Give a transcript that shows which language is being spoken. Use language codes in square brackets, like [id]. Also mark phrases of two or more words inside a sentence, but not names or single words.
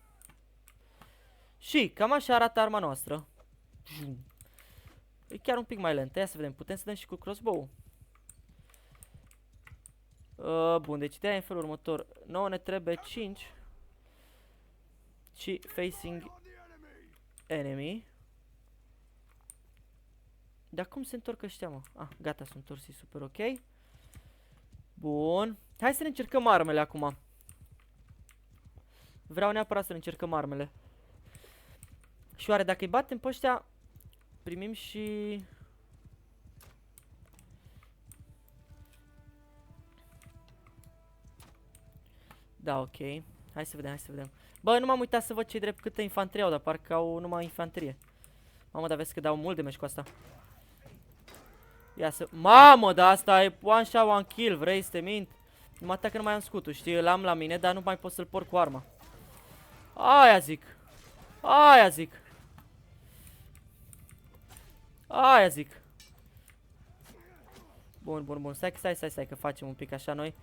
[ro] Și cam așa arată arma noastră. E chiar un pic mai lentă. Ia să vedem, putem să dăm și cu crossbow. Bun, deci ideea e în felul următor. Nouă ne trebuie 5. Și [en] facing enemy. [ro] Dar cum se întorc ăștia, mă? Ah, gata, sunt întorsi, super ok. Bun. Hai să ne încercăm armele acum. Vreau neapărat să ne încercăm armele. Și oare dacă îi batem pe ăștia, primim și... Da, ok. Hai să vedem. Bă, nu m-am uitat să văd ce drept câtă infanterie au, dar parcă au numai infanterie. Mamă, dar vezi că dau mult damage cu asta. Ia să... Mamă, dar asta e [en] one shot, one kill, [ro] vrei să te mint? Nu mă atacă, nu mai am scutul, știi, îl am la mine, dar nu mai pot să-l porc cu arma. Aia zic. Bun, stai că facem un pic așa noi.